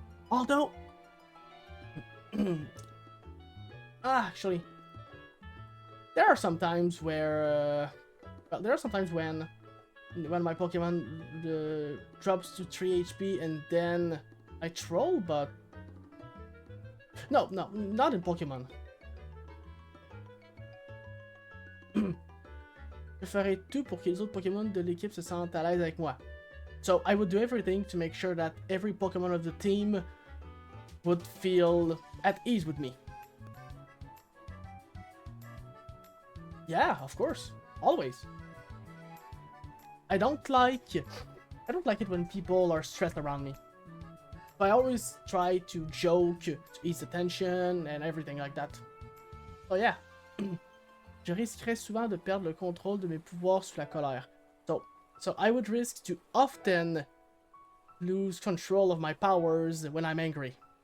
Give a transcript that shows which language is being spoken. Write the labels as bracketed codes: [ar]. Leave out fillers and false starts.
[en] Although actually there are some times where well, there are some times when my Pokemon drops to 3 HP and then I troll, but no, not in Pokemon. [fr] Je ferai tout pour que les autres Pokémon de l'équipe se sentent à l'aise avec moi. [en] So I would do everything to make sure that every Pokemon of the team would feel at ease with me. Yeah, of course. Always. I don't like it when people are stressed around me. So I always try to joke, to ease the tension and everything like that. Oh yeah. [fr] Je risquerais souvent de perdre le contrôle de mes pouvoirs sous la colère. [en] So I would risk to often lose control of my powers when I'm angry.